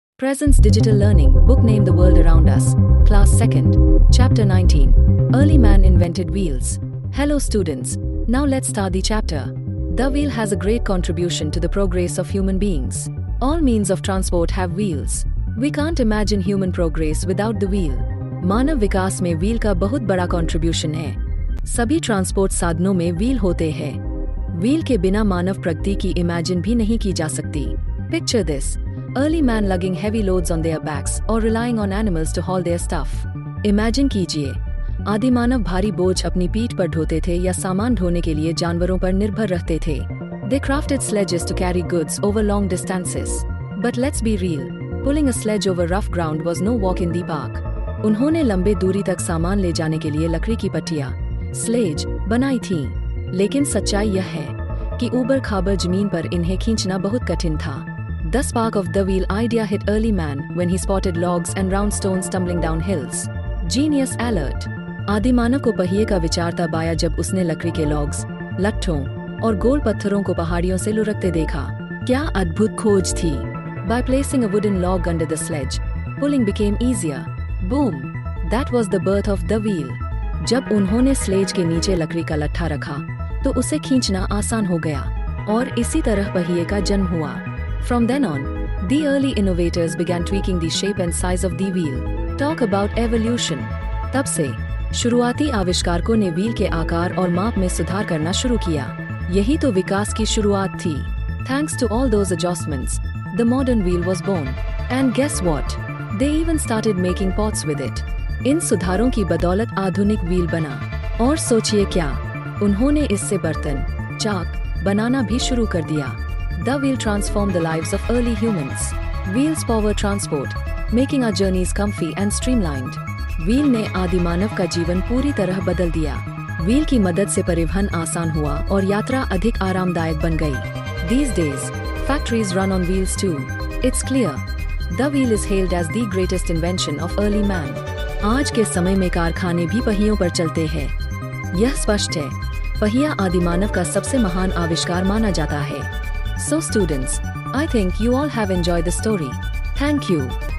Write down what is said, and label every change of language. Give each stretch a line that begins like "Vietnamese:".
English: Presents Digital Learning. Book name The World Around Us. Class 2nd. Chapter 19. Early man invented wheels. Hello students. Now let's start the chapter. The wheel has a great contribution to the progress of human beings. All means of transport have wheels. We can't imagine human progress without the wheel.
Hindi: मानव विकास में wheel का बहुत बड़ा contribution है. सभी transport साधनों में wheel होते हैं. व्हील के बिना मानव प्रगति की इमेजिन भी नहीं की जा सकती.
English: Picture this. Early man lugging heavy loads on their backs or relying on animals to haul their stuff.
Hindi: Imagine कीजिए. आदिमानव भारी बोझ अपनी पीठ पर ढोते थे या सामान ढोने के लिए जानवरों पर निर्भर रहते थे.
English: They crafted sledges to carry goods over long distances. But let's be real. Pulling a sledge over rough ground was no walk in the park.
Hindi: उन्होंने लंबे दूरी तक सामान ले जाने के लिए लकड़ी की पट्टियां, स्लेज, बनाई थीं. लेकिन सच्चाई यह है कि ऊबड़ खाबड़ जमीन पर इन्हें खींचना बहुत कठिन था.
English: The spark of the wheel idea hit early man when he spotted logs and round stones tumbling down hills. Genius alert!
Hindi: आदिमानव को पहिए का विचार तब आया जब उसने लकड़ी के लॉग्स, लट्ठों और गोल पत्थरों को पहाड़ियों से लुढ़कते देखा. क्या अद्भुत खोज थी!
English: By placing a wooden log under the sledge, pulling became easier. Boom! That was the birth of the wheel.
Hindi: जब उन्होंने स्लेज के नीचे लकड़ी का लट्ठा रखा, तो उसे खींचना आसान हो गया और इसी तरह पहिए का जन्म हुआ.
English: From then on, the early innovators began tweaking the shape and size of the wheel. Talk about evolution.
Hindi: तब से शुरुआती आविष्कारकों ने व्हील के आकार और माप में सुधार करना शुरू किया. यही तो विकास की शुरुआत थी.
English: Thanks to all those adjustments, the modern wheel was born. And guess what? They even started making pots with it.
Hindi: इन सुधारों की बदौलत आधुनिक व्हील बना. और सोचिए क्या, उन्होंने इससे बर्तन, चाक बनाना भी शुरू कर दिया.
English: The wheel transformed the lives of early humans. Wheels power transport, making our journeys comfy and streamlined.
Hindi: Wheel ने आदिमानव का जीवन पूरी तरह बदल दिया. व्हील की मदद से परिवहन आसान हुआ और यात्रा अधिक आरामदायक बन गई.
English: These days, factories run on wheels too. It's clear. The wheel is hailed as the greatest invention of early man.
Hindi: आज के समय में कारखाने भी पहियों पर चलते हैं. यह स्पष्ट है, पहिया आदिमानव का सबसे महान आविष्कार माना जाता है.
English: So students, I think you all have enjoyed the story. Thank you.